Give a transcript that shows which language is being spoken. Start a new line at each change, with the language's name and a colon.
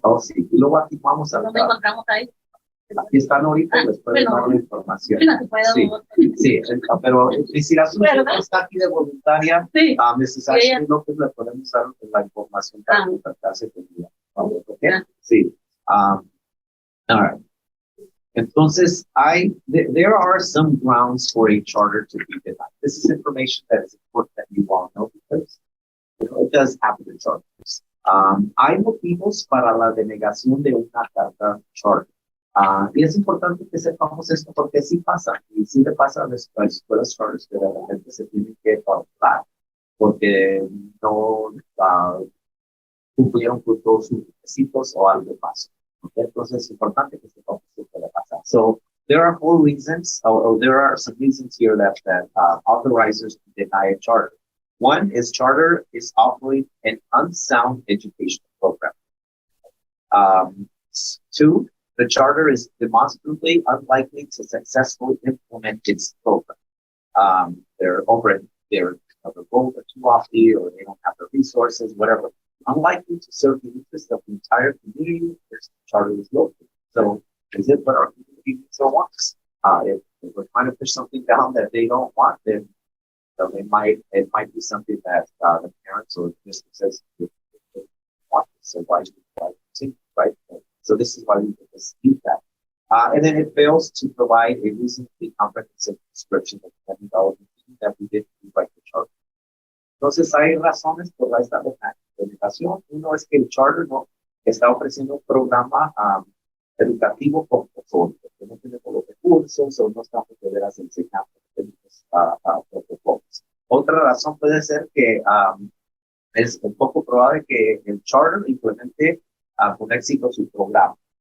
Spanish: Oh, sí, y luego aquí vamos a... ¿Dónde encontramos ahí? Aquí están ahorita y les pueden dar la información. Sí, sí, pero si la suya está aquí de voluntaria, sí.
English: Mrs.
Spanish: Ashley López le podemos dar la información para contactarse con ella.
English: ¿Okay?
Spanish: Sí.
English: All right.
Spanish: Entonces,
English: there are some grounds for a charter to be denied. This is information that is important that you all know because it does happen in charters.
Spanish: Hay motivos para la denegación de una carta charter. Y es importante que sepamos esto porque sí pasa, y sí le pasa a las escuelas charters que de repente se tienen que parar porque no cumplieron con todos sus requisitos o algo pasó. Okay? Entonces es importante que sepamos qué puede pasar.
English: So there are 4 reasons, or there are some reasons here that authorizers to deny a charter. One is charter is offering an unsound educational program. 2, the charter is demonstrably unlikely to successfully implement its program. They're goals are too lofty, or they don't have the resources, whatever. Unlikely to serve the interests of the entire community, this charter is located. So, is it what our community so wants? If we're trying to push something down that they don't want, then it might be something that the parents or the businesses want. So why continue, right? So this is why we dispute that. And then it fails to provide a reasonably comprehensive description of the methodology that we did rewrite the charter.
Spanish: Entonces hay razones por esta denegación. Uno es que el charter no está ofreciendo un programa educativo completo, que no tenemos los recursos o no estamos de veras enseñando protocolos. Otra razón puede ser que es un poco probable que el charter implemente con éxito su programa.